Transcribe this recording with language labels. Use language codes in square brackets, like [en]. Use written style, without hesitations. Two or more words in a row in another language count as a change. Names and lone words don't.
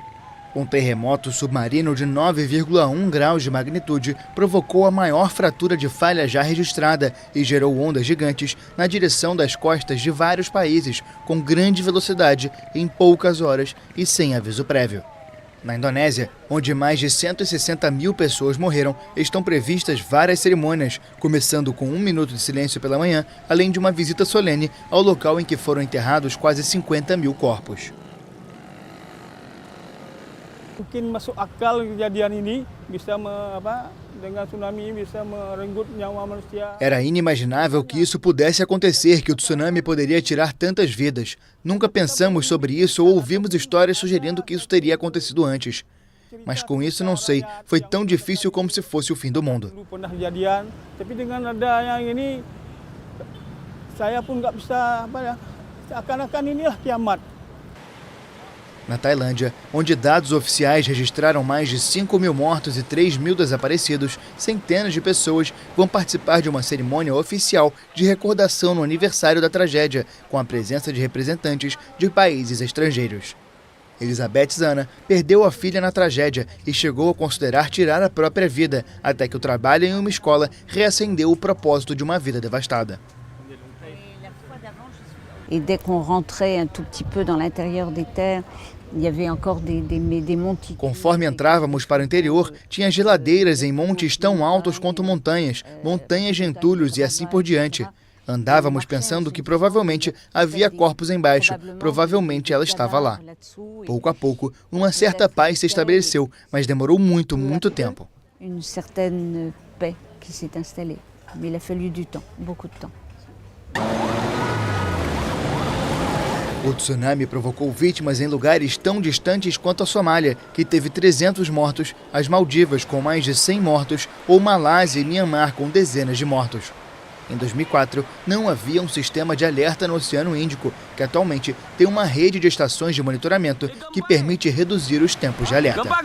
[pt] Um terremoto submarino de 9,1 graus de magnitude provocou a maior fratura de falha já registrada e gerou ondas gigantes na direção das costas de vários países com grande velocidade em poucas horas e sem aviso prévio. Na Indonésia, onde mais de 160 mil pessoas morreram, estão previstas várias cerimônias, começando com 1 minuto de silêncio pela manhã, além de uma visita solene ao local em que foram enterrados quase 50 mil corpos. [id] Mungkin masuk akal kejadian ini bisa dengan tsunami bisa merenggut nyawa manusia. [pt] Era inimaginável que isso pudesse acontecer, que o tsunami poderia tirar tantas vidas. Nunca pensamos sobre isso ou ouvimos histórias sugerindo que isso teria acontecido antes. Mas com isso não sei, foi tão difícil como se fosse o fim do mundo. [id] Pernah kejadian, tapi dengan ada yang ini saya pun nggak bisa seakan-akan inilah kiamat. [pt] Na Tailândia, onde dados oficiais registraram mais de 5 mil mortos e 3 mil desaparecidos, centenas de pessoas vão participar de uma cerimônia oficial de recordação no aniversário da tragédia, com a presença de representantes de países estrangeiros. Elizabeth Zana perdeu a filha na tragédia e chegou a considerar tirar a própria vida, até que o trabalho em uma escola reacendeu o propósito de uma vida devastada. [fr] Et dès qu'on rentrait un tout petit peu dans l'intérieur des terres, il y avait encore des montes. [pt] Conforme entrávamos para o interior, tinha geladeiras em montes tão altos quanto montanhas, montanhas de entulhos e assim por diante. Andávamos pensando que provavelmente havia corpos embaixo, provavelmente ela estava lá. Pouco a pouco, uma certa paz se estabeleceu, mas demorou muito tempo. [fr] Une certaine paix qui s'est installée, mais il a fallu du temps, beaucoup de temps. [pt] O tsunami provocou vítimas em lugares tão distantes quanto a Somália, que teve 300 mortos, as Maldivas com mais de 100 mortos, ou Malásia e Myanmar com dezenas de mortos. Em 2004, não havia um sistema de alerta no Oceano Índico, que atualmente tem uma rede de estações de monitoramento que permite reduzir os tempos de alerta.